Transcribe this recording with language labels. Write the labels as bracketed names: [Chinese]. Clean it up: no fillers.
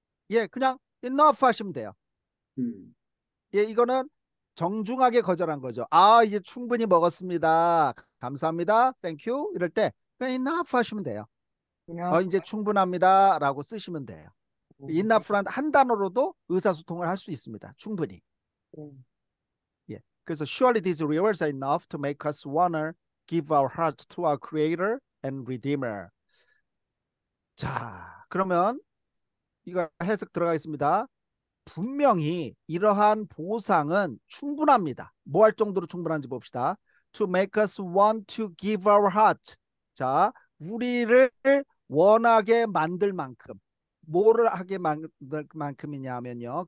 [Korean] 예, 그냥 enough 하시면 돼요. 예, 이거는 정중하게 거절한 거죠. 이제 충분히 먹었습니다. 감사합니다. [English] Thank you. [Korean] 이럴 때 그냥 enough 하시면 돼요. 그냥 이제 충분합니다 라고 쓰시면 돼요. enough란 한 단어로도 의사소통을 할 수 있습니다. 충분히. 예, 그래서 [English] surely these rewards are enough to make us wanna give our heart to our Creator and Redeemer. [Korean] 자, 그러면 이거 해석 들어가겠습니다. 분명히 이러한 보상은 충분합니다. 뭐 할 정도로 충분한지 봅시다. [English] To make us want to give our heart. [Korean] 자, 우리를 원하게 만들 만큼. 뭐를 하게 만들 만큼이냐면요.